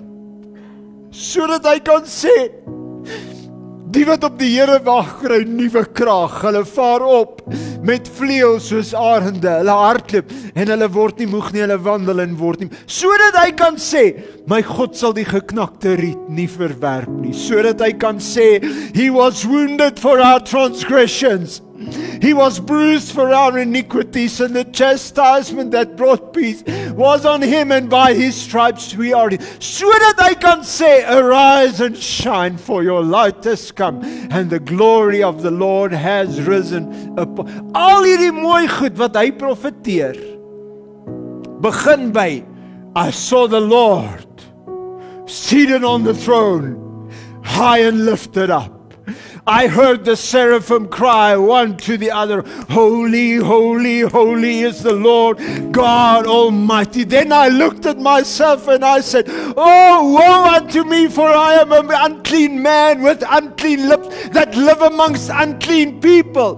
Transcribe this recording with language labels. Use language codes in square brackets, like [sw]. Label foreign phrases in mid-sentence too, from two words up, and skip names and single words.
[af] Sodat hy kan sê, die wat op die Here wag kry nuwe krag, hulle vaar op met vleuels soos arende, hulle hardloop en hulle word nie moeg nie, hulle wandel en word nie. Sodat hy kan sê, my God sal die geknakte riet nie verwerp nie. Sodat hy kan sê, [en] he was wounded for our transgressions. He was bruised for our iniquities, and the chastisement that brought peace was on him, and by his stripes we are healed. Sodat hy kan sê, arise and shine, for your light has come, and the glory of the Lord has risen upon. Al hierdie mooi goed wat hy profeteer, begin by, I saw the Lord seated on the throne, high and lifted up. I heard the seraphim cry one to the other, holy, holy, holy is the Lord God Almighty. Then I looked at myself and I said, oh, woe unto me, for I am an unclean man with unclean lips that live amongst unclean people.